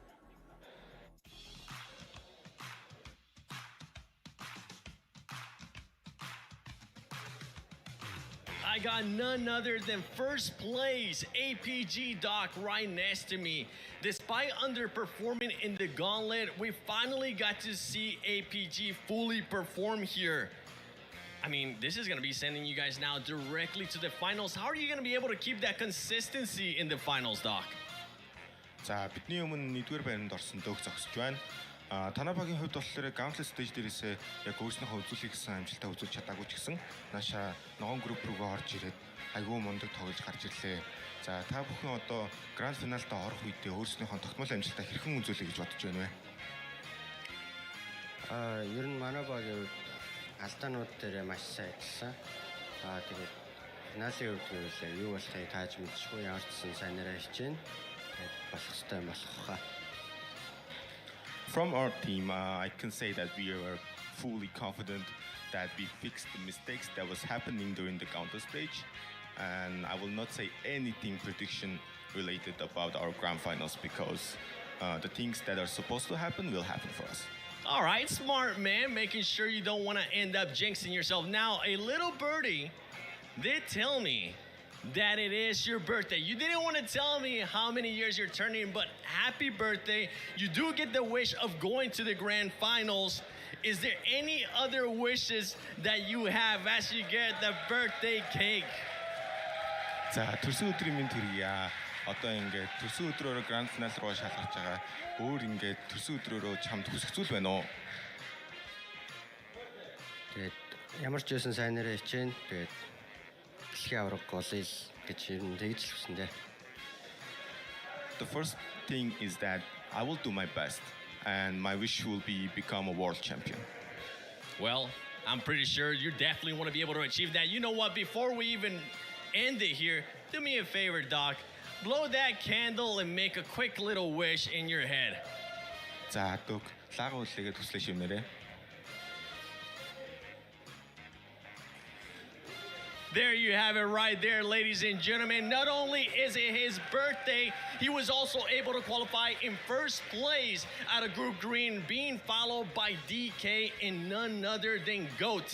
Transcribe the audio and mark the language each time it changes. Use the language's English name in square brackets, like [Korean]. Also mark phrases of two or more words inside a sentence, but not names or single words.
[English] I got none other than first place APG Doc right next to me. Despite underperforming in the gauntlet, we finally got to see APG fully perform here. I mean, this is going to be sending you guys now directly to the finals. How are you going to be able to keep that consistency in the finals, Doc? [Mongolian] За бидний өмнө 1-р байранд орсон дөг зогсож байна. Танабагийн хувьд болохоор [English] Gauntlet stage [Mongolian] дээрээсээ яг өөрснийхөө үзүүлэх гэсэн амжилтаа үзүүлж чадаагүй ч гэсэн нааша ногоон групп руугаа орж ирээд айгүй мундаг тоглож гарч ирлээ. За та бүхэн одоо гранд финалдаа орох үедээ өөрснийхөө тогтмол амжилтаа хэрхэн үзүүлэх гэж бодож байна вэ? Ер нь манай багийн хувьд алдаанууд дээр маш сайн ажилласан. Тэгээд финалийн хувьд гэвэл юу болохыг тааж мэдчихгүй ямар ч сайн нэрээ хичээнэ. Болох ёстой юм болох хаа. [English] From our team, I can say that we are fully confident that we fixed the mistakes that was happening during the counter stage, and I will not say anything prediction related about our grand finals because the things that are supposed to happen will happen for us. All right, smart man, making sure you don't want to end up jinxing yourself. Now, a little birdie did tell me that it is your birthday. You didn't want to tell me how many years you're turning, but happy birthday. You do get the wish of going to the grand finals. Is there any other wishes that you have as you get the birthday cake? [Mongolian] За төрсөн өдрийн минь төрье. Одоо ингээд төрсөн өдрөөрөө гранд финал руу шалгаж байгаа. Өөр ингээд төрсөн өдрөөрөө чамд хүсэх зүйл байна уу? Тэгээд ямар ч байсан сайн нэрээ хичээнэ. Тэгээд дэлхийн авраг голыг гэж ер нь тэгж л хүсэн дээ. [English] The first thing is that I will do my best and my wish will be become a world champion. Well, I'm pretty sure you definitely want to be able to achieve that. You know what? Before we even end it here, do me a favor, Doc. Blow that candle and make a quick little wish in your head. [Mongolian] За Дуг, лагууллыгээд хүслээ шивнэрээ. [English] There you have it right there, ladies and gentlemen. Not only is it his birthday, he was also able to qualify in first place out of Group Green, being followed by DK and none other than GOAT.